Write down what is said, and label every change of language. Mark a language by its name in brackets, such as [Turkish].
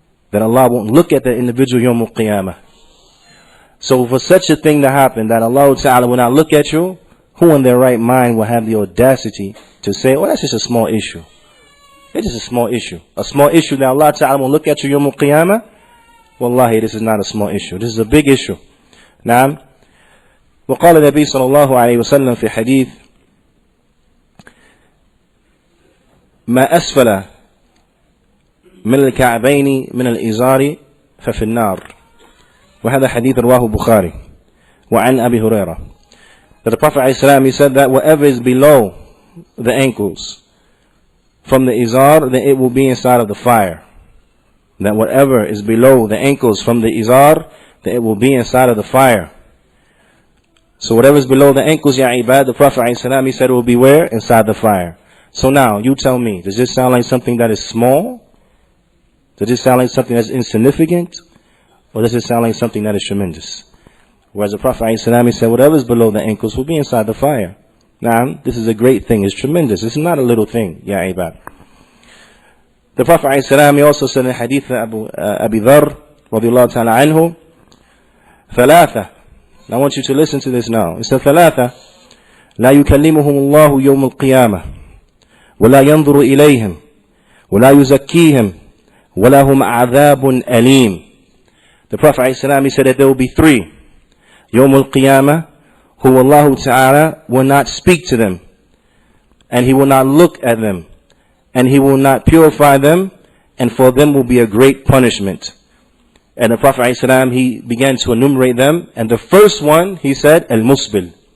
[English] Then Allah won't look at that individual Yawmul Qiyamah. So for such a thing to happen, that Allah Ta'ala will not look at you, who in their right mind will have the audacity to say, oh, that's just a small issue. It's just a small issue. A small issue that Allah Ta'ala will look at you Yawmul Qiyamah? Wallahi, this is not a small issue. This is a big issue. نعم. [Arabic] وقال النبي صلى الله عليه وسلم في حديث ما أسفل من الكعبين من الإزار ففي النار. وهذا حديث رواه البخاري وعن أبي هريرة. [English] That the Prophet ﷺ, he said that whatever is below the ankles from the izar, then it will be inside of the fire. That whatever is below the ankles from the izar, then it will be inside of the fire. So whatever is below the ankles, ya ibad, the Prophet ﷺ, he said it will be where? Inside the fire. So now, you tell me, does this sound like something that is small? Does this sound like something that's insignificant? Or does it sound like something that is tremendous? Whereas the Prophet ﷺ, he said whatever is below the ankles will be inside the fire. Now, this is a great thing, it's tremendous, it's not a little thing, ya ibad. The Prophet ﷺ, he also said in hadith Abu Dharr radiyallahu ta'ala anhu, ثلاثة. I want you to listen to this now. He said [Arabic] ثلاثة لا يكلمهم الله يوم القيامة ولا ينظر إليهم ولا يزكيهم ولا هم عذاب أليم. [English] The Prophet ﷺ, he said that there will be three يوم القيامة who Allah Ta'ala will not speak to them, and He will not look at them, and He will not purify them, and for them will be a great punishment. And the Prophet ﷺ, he began to enumerate them, and the first one, he said, Al-Musbil.